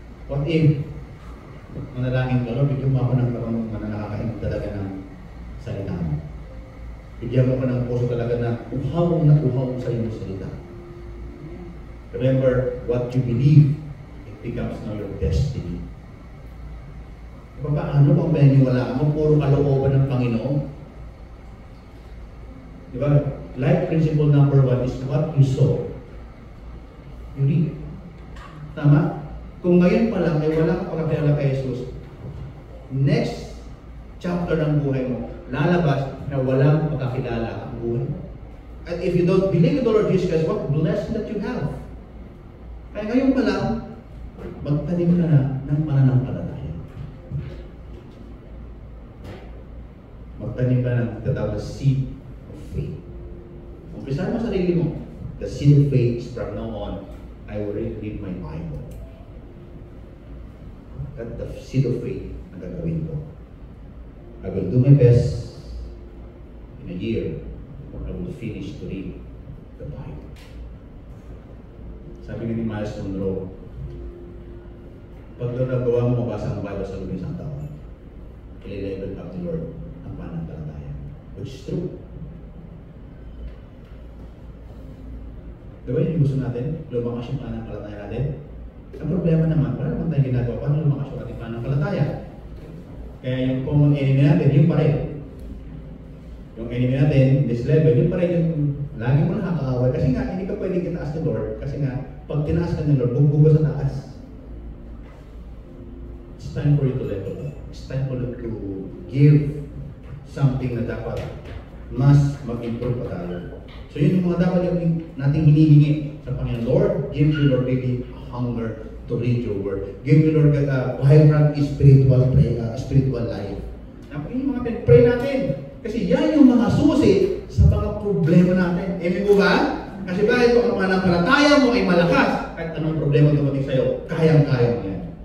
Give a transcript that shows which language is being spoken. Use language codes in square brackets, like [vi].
[en] What if [tl] manalangin ka, Lord, bigyan mo ako ng karunungan na nakakain talaga ng salita mo. Bigyan mo ko ng puso talaga na uhaw sa iyong salita. [en] Remember, what you believe, it becomes now your destiny. [tl] Paano kung maniniwala mo, puro kalooban ng Panginoon? Di ba? [en] Life principle number 1 is what you sow, you reap. [tl] Tama? Kung ngayon pa lang ay wala ka pagkakilala kay Jesus, next chapter ng buhay mo, lalabas na walang pagkakilala ang buhay mo. [en] And if you don't believe in the Lord Jesus Christ, what blessing that you have. [tl] Kaya ngayon pa lang, magtanim ka na ng pananampalataya. Magtanim ka ng tatawag na seed of faith. Umpisahan mo sarili mo. [en] The seed of faith is from now on, I will read my Bible. That's the seed of faith [tl] na gagawin ko. [en] I will do my best in a year. I will finish to read the Bible. [tl] Sabi ni Miles Monroe, pag doon nagawa mo mabasa ang Bible sa loob ng isang taon, i-level up the Lord ang pananampalataya. [en] Which is true. [tl] Diba yung gusto natin? Lumakas yung pananampalataya natin? Ang problema naman, wala naman tayong ginagawa. Paano lumakas yung ating pananampalataya? Kaya yung common enemy natin, yung pa rin. Yung enemy natin, this level, yung pa rin yung lagi mo nakakaaway. Kasi nga, hindi ka pwedeng itaas ni Lord. Kasi nga, pag tinaas ka ni Lord, bugbuga sa taas. [en] It's time for you to level up. It's time for you to give something [tl] na dapat mas mag-improve pa tayo. So yun yung mga dapat yung nating hinihingi sa Panginoon. [en] Lord, give me, Lord, baby, a hunger to read your word. Give me, Lord, a vibrant spiritual life. [tl] Napagin yung mga pray natin. Kasi yan yung mga susi sa mga problema natin. Amen po ba? Kasi bakit kung ang pananampalataya mo ay malakas, kahit anong problema dumating sa'yo, kayang-kaya mo yan.